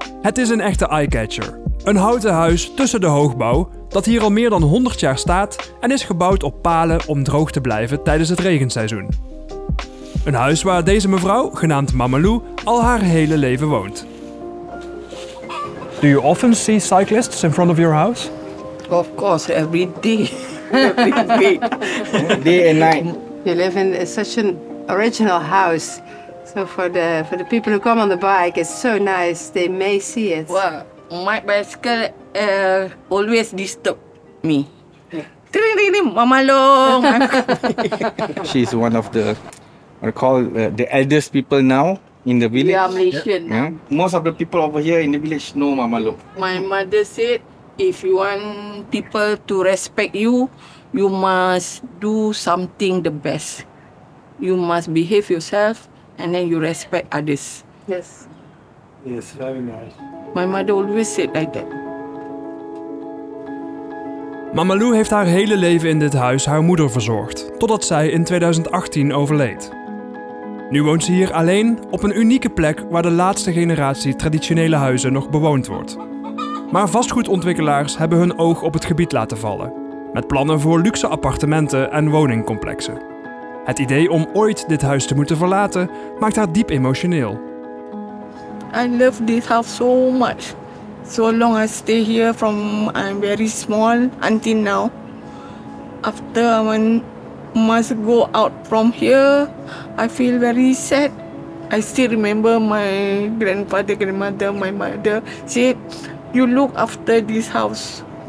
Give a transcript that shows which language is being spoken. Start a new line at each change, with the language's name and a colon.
Dutch: Het is een echte eyecatcher. Een houten huis tussen de hoogbouw dat hier al meer dan 100 jaar staat en is gebouwd op palen om droog te blijven tijdens het regenseizoen. Een huis waar deze mevrouw, genaamd Mamalou, al haar hele leven woont.
English: Do you often see cyclists in front of your house? Of course, every day. Every day. Day and night. You live in such an original house. So for the people who come on the bike, it's so nice. They may see it. Well, my bicycle always disturb me. Mama long. She's one of the, what I call the eldest people now in the village. We are Malaysian. Yeah. Most of the people over here in the village know Mama Lo. My mother said, if you want people to respect you, you must do something the best. You must behave yourself and then you respect others. Yes. Yes, very nice. My mother always said like that.
Dutch: Mamalou heeft haar hele leven in dit huis haar moeder verzorgd, totdat zij in 2018 overleed. Nu woont ze hier alleen op een unieke plek waar de laatste generatie traditionele huizen nog bewoond wordt. Maar vastgoedontwikkelaars hebben hun oog op het gebied laten vallen, met plannen voor luxe appartementen en woningcomplexen. Het idee om ooit dit huis te moeten verlaten maakt haar diep emotioneel.
English: I love this house so much. So long I stay here from I'm very small until now. After I must go out from here, I feel very sad. I still remember my grandfather, grandmother, my mother said, "You look after this house.